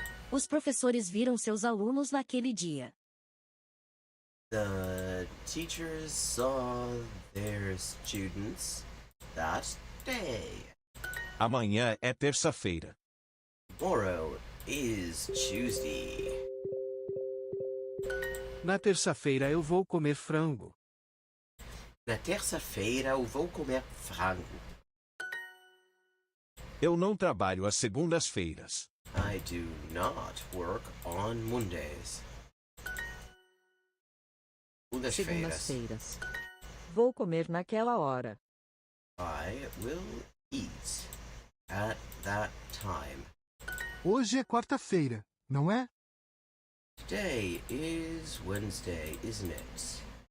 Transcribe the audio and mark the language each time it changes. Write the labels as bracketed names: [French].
[Portuguese] Os professores viram seus alunos naquele dia. [English] The teachers saw their students that day. [Portuguese] Amanhã é terça-feira. [English] Tomorrow is Tuesday. [Portuguese] Na terça-feira eu vou comer frango. Na terça-feira eu vou comer frango. Eu não trabalho às segundas-feiras. [English] I do not work on Mondays. [Portuguese] Segundas-feiras. Vou comer naquela hora. [English] I will eat at that time. [Portuguese] Hoje é quarta-feira, não é? [English] Today is Wednesday, isn't it?